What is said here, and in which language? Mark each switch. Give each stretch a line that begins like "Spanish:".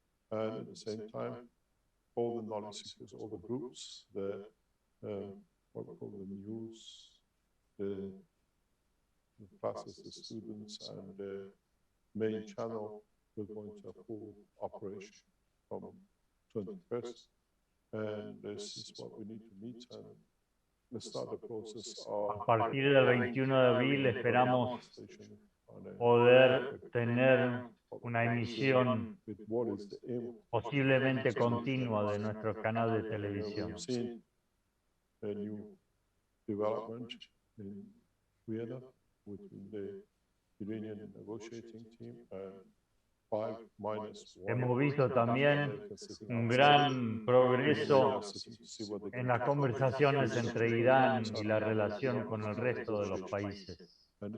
English: And at the same time, all the knowledge seekers, all the groups, what we call the news, the classes, the students, and the main channel will go into a full operation from 21st. And this is what we need to meet and start the process of...
Spanish: A partir del 21 de abril esperamos poder tener una emisión posiblemente continua de nuestro canal de televisión.
English: A new development in Vienna between the Iranian negotiating team and 5-1.
Spanish: Hemos visto también un gran progreso en las conversaciones entre Irán y la relación con el resto de los países.